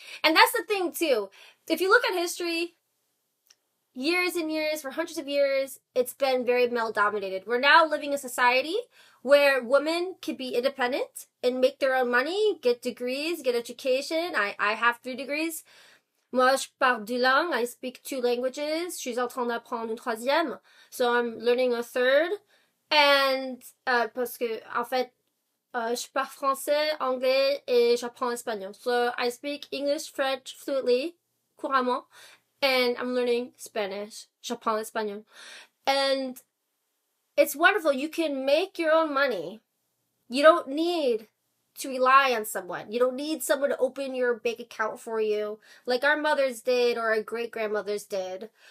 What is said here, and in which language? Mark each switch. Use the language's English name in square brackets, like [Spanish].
[English] And that's the thing too. If you look at history, years and years, for hundreds of years, it's been very male dominated. We're now living in a society where women can be independent and make their own money, get degrees, get education. I have 3 degrees. [French] Moi, je parle 2 langues. [English] I speak 2 languages. [French] Je suis en train d'apprendre une 3e. [English] So I'm learning a 3rd. [French] And, parce que, en fait, je parle français, anglais, et j'apprends espagnol. [English] So I speak English, French fluently, couramment. And I'm learning Spanish. [French] J'apprends espagnol. [English] And it's wonderful. You can make your own money. You don't need to rely on someone. You don't need someone to open your bank account for you, like our mothers did or our great-grandmothers did.